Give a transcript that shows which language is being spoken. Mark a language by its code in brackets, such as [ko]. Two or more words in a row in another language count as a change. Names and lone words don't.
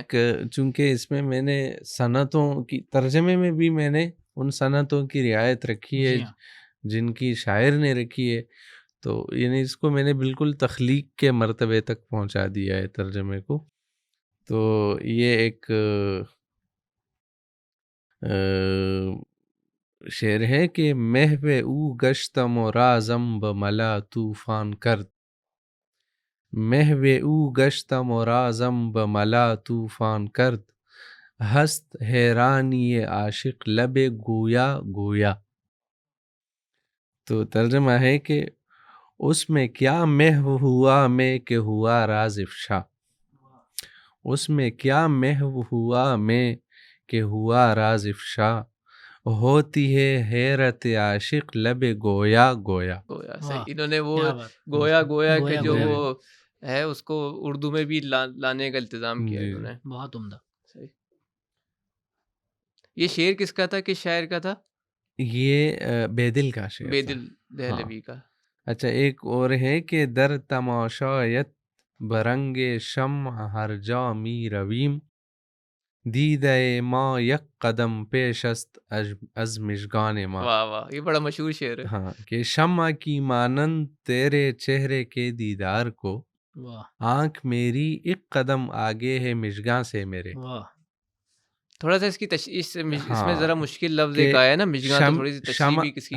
[ur] ایک چونکہ اس میں نے صنعتوں کی ترجمے میں بھی میں نے ان صنعتوں کی رعایت رکھی ہے جی ہاں. جن کی شاعر نے رکھی ہے، تو یعنی اس کو میں نے بالکل تخلیق کے مرتبے تک پہنچا دیا ہے ترجمے کو. تو یہ ایک شعر ہے کہ [fa] محو او گشتم و رازم بملا طوفان کرد، محو او گشتم و رازم بملا طوفان کرد، ہست حیرانی عاشق لب گویا گویا. [ur] تو ترجمہ ہے کہ اس میں کیا محو ہوا میں کہ ہوا راز افشا، اس میں کیا محو ہوا میں کہ ہوا راز افشا، ہوتی ہے حیرت عاشق لب گویا گویا. صحیح. انہوں نے وہ کیا بات. گویا گویا گویا کہ جو گویا. وہ ہے اس کو اردو میں بھی لانے کا التظام کیا جی انہوں نے. بہت عمدہ. صحیح. یہ شعر کس کا تھا، کس شاعر کا تھا؟ یہ بیدل کا شعر بے تھا. دل دہلوی کا. اچھا ایک اور ہے کہ [fa] در تماشایت برنگ شمع ہر جا می رویم، دیدہ ما یک قدم پیش است از مژگان ما. [ur] واہ واہ، یہ بڑا مشہور شعر ہے. ہاں کہ شمع کی مانند تیرے چہرے کے دیدار کو، واہ آنکھ میری ایک قدم آگے ہے مژگاں سے میرے. واہ. تھوڑا سا اس کی اس میں ہاں ذرا مشکل لفظ کہ ایک آیا ہے نا، مژگاں، تو تھوڑی سی تشریح بھی کس کی.